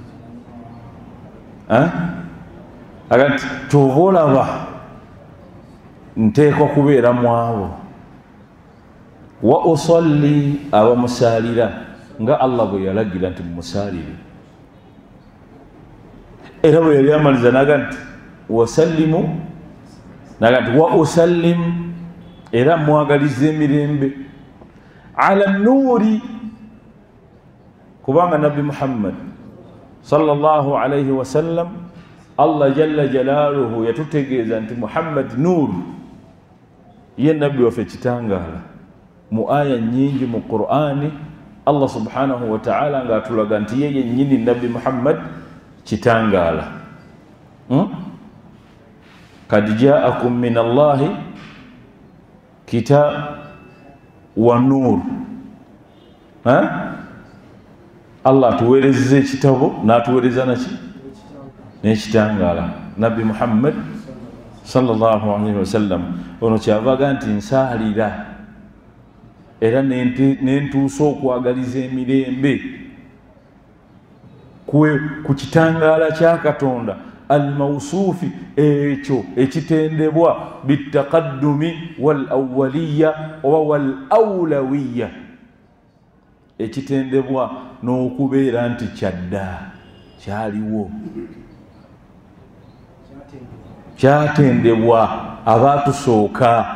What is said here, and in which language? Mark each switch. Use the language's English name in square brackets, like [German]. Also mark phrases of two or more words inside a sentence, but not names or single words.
[Ganda] Agati kyova olaba nteekwa kubeera mu abo wa usalli abamusaalira nga Allah bwe yalagira nti mumusaalire, era bwe yali amaliza naga nti wasallimu, naga nti wa usallim, era mwagaliza emirembe [Arabic] على نوري, [Ganda] kubanga Nabbi Muhammad [Arabic] صلى الله عليه وسلم [Ganda] Allah [Arabic] جل جلاله [Ganda] yatutegeeza nti Muhammad nuuru, ye nabbi waffe kitangaala. Mu aya nyingi mu Qur'ani Allah [Arabic] سبحانه وتعالى [Ganda] ng'atulaga nti ye yennyini Nabbi Muhammad kitangaala. [Arabic] قد جاءكم من الله كتاب ونور. [Ganda] Allah atuweerezza ekitabo n'atuweereza naki n'ekitangaala. Nabbi Muhammad [Arabic] صلى الله عليه وسلم [Ganda] ono kyavaga nti nsaalira era nentuusa okwagaliza emirembe ku kitangaala kya Katonda almawsuufi, ekyo ekitendebwa [Arabic] بالتقدم والأولية [Ganda] oba [Arabic] والأولوية, [Ganda] ekitendebwa n'okubeera nti kyadda kyaliwo, kyatendebwa abaatusooka.